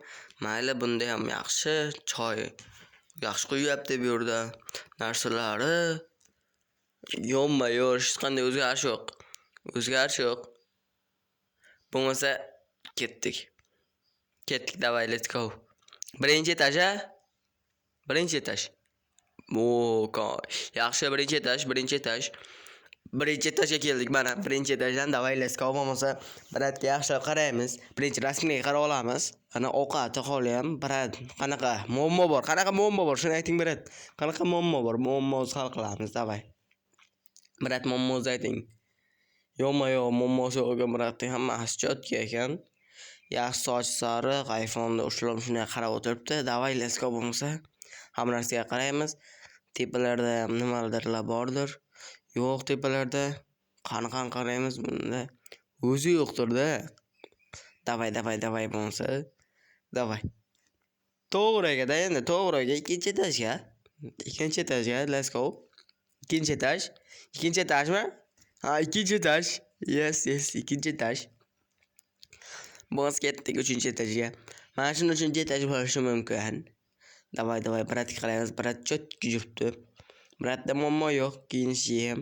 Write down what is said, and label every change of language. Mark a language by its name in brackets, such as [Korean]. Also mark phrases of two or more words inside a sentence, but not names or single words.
[Uzbek] Mayli, bunda ham yaxshi. Choy yaxshi quyapti bu yerda. Narsalari yonma-yon hech qanday o'zgarish yo'q. Bo'lmasa ketdik. Davay, [English] let's go. [Uzbek] Birinchi etaj a? Birinchi etaj. Yaxshi, birinchi etaj. Birinchi etajga keldik mana. Birinchi etajdan davay, [English] let's go. [Uzbek] Bo'lmasa bratga yaxshilab qaraymiz. Birinchi rasmga qarab olamiz. Ana ovqati holi ham brat. Qanaqa muammo bor? Shuni ayting brat. Qanaqa muammo bor? Muammozni hal qilamiz, davay. Brat, muammozni ayting. Yo'q, muammosi yo'q bratning hammasi chotki ekan. Yaxshi soch sariq, iPhone'da ushlab shunday qarab o'tiribdi. Davay, [English] let's go [Uzbek] bo'lmasa hamma narsaga qaraymiz. Tepalarda ham nimalardir bordir. Yo'q, tepalarda qanaqa qaraymiz bunda. O'zi yo'qdir-da. Davay bo'lmasa. Davay. To'g'riga endi, ikkinchi etajga, [English] let's go. [Uzbek] Ikkinchi etajmi? Ha, ikkinchi etaj. Yes, ikkinchi etaj. Bo'z ketdik 3-etajga. Mana shuni 3-etaj bo'lishi mumkin. Davay, bratga qaraymiz. Brat chotki yuribdi. Bratda muammo yo'q, kiyinishi ham.